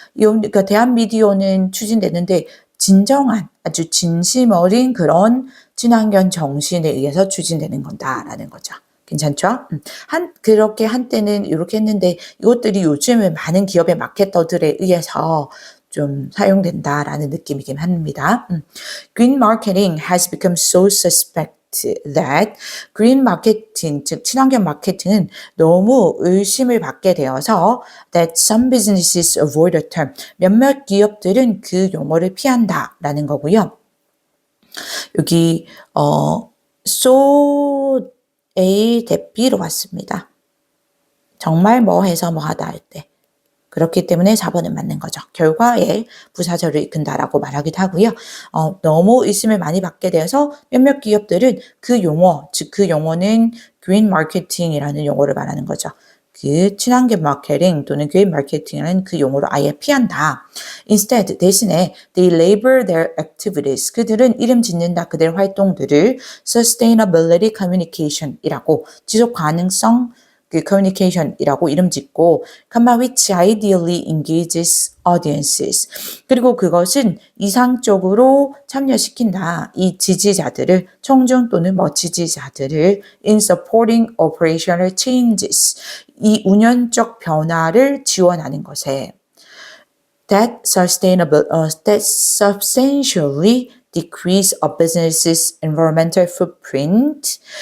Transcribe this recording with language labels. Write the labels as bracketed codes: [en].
[ko] 그러니까 대한 미디어는 추진되는데 진정한 아주 진심 어린 그런 친환경 정신에 의해서 추진되는 건다라는 거죠. 괜찮죠? 그렇게 한때는 이렇게 했는데 이것들이 요즘은 많은 기업의 마케터들에 의해서 좀 사용된다라는 느낌이긴 합니다. [en] Green marketing has become so suspect that green marketing, [ko] 즉 친환경 마케팅은 너무 의심을 받게 되어서 [en] that some businesses avoid the term. [ko] 몇몇 기업들은 그 용어를 피한다라는 거고요. 여기 so A 대 B로 왔습니다. 정말 뭐 해서 뭐 하다 할 때. 그렇기 때문에 4번은 맞는 거죠. 결과에 부사절을 이끈다라고 말하기도 하고요. 너무 의심을 많이 받게 되어서 몇몇 기업들은 그 용어, 즉 그 용어는 green marketing이라는 용어를 말하는 거죠. 그 친환경 마케팅 또는 green marketing이라는 그 용어를 아예 피한다. [en] Instead, [ko] 대신에 [en] they label their activities. [ko] 그들은 이름 짓는다. 그들의 활동들을 sustainability communication이라고 지속 가능성 그 communication이라고 이름 짓고, [en] which ideally engages audiences. [ko] 그리고 그것은 이상적으로 참여시킨다. 이 지지자들을, 청중 또는 지지자들을 [en] in supporting operational changes. [ko] 이 운영적 변화를 지원하는 것에 [en] that substantially decrease a business's environmental footprint.